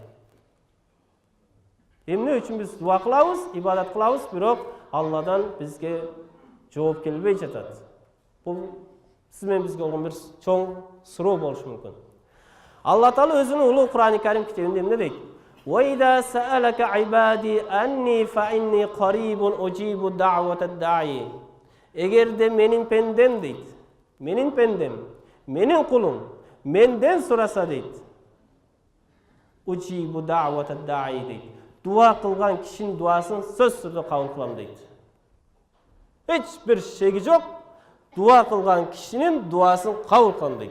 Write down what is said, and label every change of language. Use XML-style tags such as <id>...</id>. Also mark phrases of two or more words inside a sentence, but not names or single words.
<ky>Эмне үчүн биз дуа кылабыз, ибадат кылабыз, бирок Алладан бизге жооп келбей жатат. Бул сиз менен бизге болгон бир чоң суроо болушу мүмкүн. Алла Таала өзүнүн улуу Кур'ан-ы Карим китебинде эмне дейт?</ky> <ar>وَإِذَا سَأَلَكَ عِبَادِي أَنِّي فَإِنِّي قَرِيبٌ أُجِيبُ دَعْوَةَ الدَّاعِ.</ar> <ky>Эгерде менин пендем дейт, менин пендем, менин кулум, менден сураса дейт.</ky> <ar>أجيب دعوة الداع дейт.</ar> <ky>Дуа кылган кишинин дуасын сөз түрдө кабыл кылам дейт. Эч бир шеги жок, дуа кылган кишинин дуасын кабыл кылам дейт.</ky>